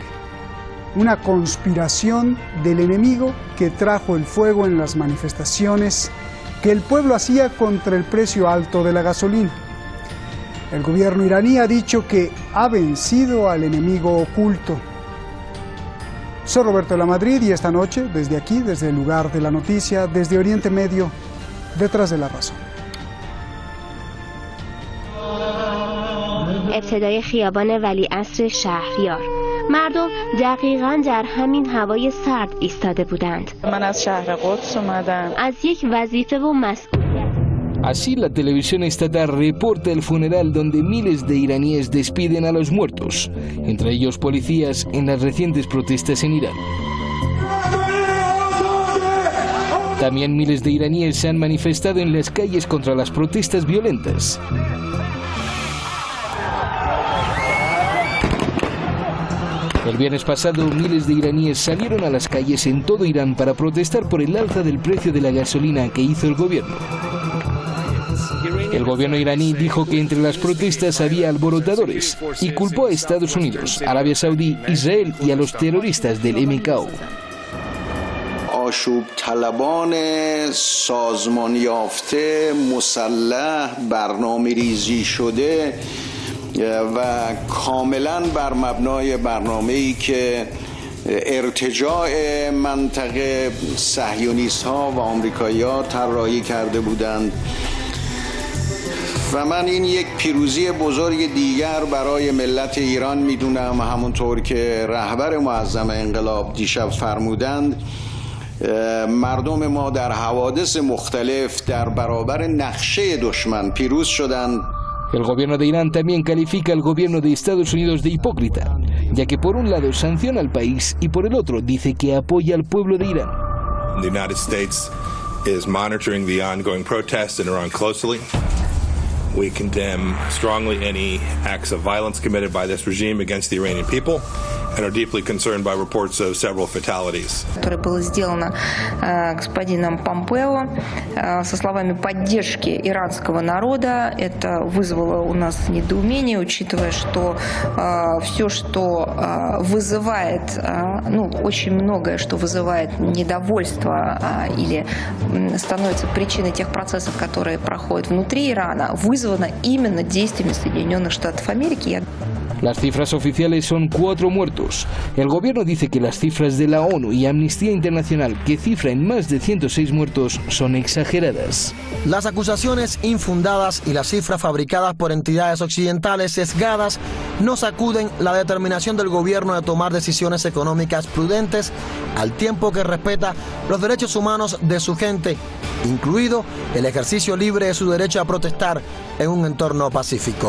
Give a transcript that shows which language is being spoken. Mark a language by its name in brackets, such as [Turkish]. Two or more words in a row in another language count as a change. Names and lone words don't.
[Spanish] Una conspiración del enemigo que trajo el fuego en las manifestaciones que el pueblo hacía contra el precio alto de la gasolina. El gobierno iraní ha dicho que ha vencido al enemigo oculto. Soy Roberto de la Madrid y esta noche, desde aquí, desde el lugar de la noticia, desde Oriente Medio, detrás de la razón. [Persian] ابتدای خیابان ولیعصر شهریار مردم دقیقاً در همین هوای سرد ایستاده بودند. من از شهر قدس اومدم. از یک وظیفه و مسئولیت. [Spanish] Así la televisión estatal reporta el funeral donde miles de iraníes despiden a los muertos, entre ellos policías, en las recientes protestas en Irán. También miles de iraníes se han manifestado en las calles contra las protestas violentas. El viernes pasado, miles de iraníes salieron a las calles en todo Irán para protestar por el alza del precio de la gasolina que hizo el gobierno. El gobierno iraní dijo que entre las protestas había alborotadores y culpó a Estados Unidos, Arabia Saudí, Israel y a los terroristas del MKO. [Persian] آشوب طلبان سازمان یافته مسلح برنامه ریزی شده و کاملا بر مبنای برنامه‌ای که ارتجاع منطقه صهیونیست‌ها و آمریکایی‌ها طراحی کرده بودند و من این یک پیروزی بزرگ دیگر برای ملت ایران میدونم، همونطور که رهبر معظم انقلاب دیشب فرمودند. مردم ما در حوادث مختلف در برابر نقشه دشمن پیروز شدند. [Spanish] El gobierno de Irán también califica al gobierno de Estados Unidos de hipócrita, ya que por un lado sanciona al país y por el otro dice que apoya al pueblo de Irán. [English] The United States is monitoring the ongoing protests in Iran closely. We condemn strongly any acts of violence committed by this regime against the Iranian people and are deeply concerned by reports of several fatalities. [Russian] Которое было сделано господином Помпео со словами поддержки иранского народа, это вызвало у нас недоумение, учитывая, что все, что вызывает, очень многое, что вызывает недовольство или становится причиной тех процессов, которые проходят внутри Ирана, вызвано именно действиями Соединенных Штатов Америки. [Spanish] Las cifras oficiales son 4 muertos. El gobierno dice que las cifras de la ONU y Amnistía Internacional, que cifra en más de 106 muertos, son exageradas. Las acusaciones infundadas y las cifras fabricadas por entidades occidentales sesgadas no sacuden la determinación del gobierno de tomar decisiones económicas prudentes al tiempo que respeta los derechos humanos de su gente, incluido el ejercicio libre de su derecho a protestar en un entorno pacífico.